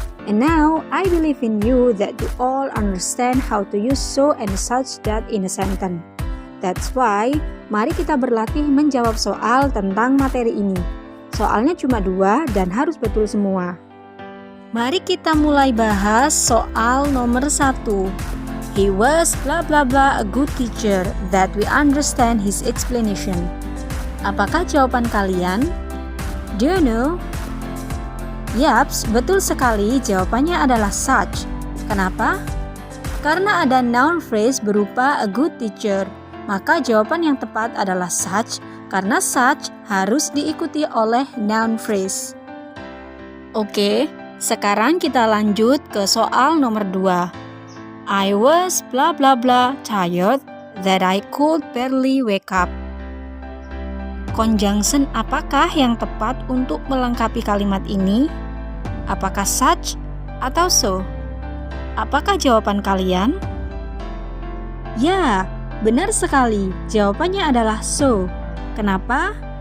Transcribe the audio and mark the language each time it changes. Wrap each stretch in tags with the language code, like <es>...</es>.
<en>And now, I believe in you that you all understand how to use so and such that in a sentence. That's why,</en> <id>mari kita berlatih menjawab soal tentang materi ini. Soalnya cuma 2 dan harus betul semua. Mari kita mulai bahas soal nomor 1.</id> <en>He was blah blah blah a good teacher that we understand his explanation.</en> <id>Apakah jawaban kalian?</id> <en>Do you know?</en> <id>Yaps, betul sekali jawabannya adalah such. Kenapa? Karena ada noun phrase berupa</id> <en>a good teacher.</en> <id>Maka jawaban yang tepat adalah such karena such harus diikuti oleh noun phrase. Oke, sekarang kita lanjut ke soal nomor 2.</id> <en>I was blah blah blah tired that I could barely wake up.</en> <id>Conjunction apakah yang tepat untuk melengkapi kalimat ini? Apakah such atau so? Apakah jawaban kalian? Ya, benar sekali, jawabannya adalah so. Kenapa?</id>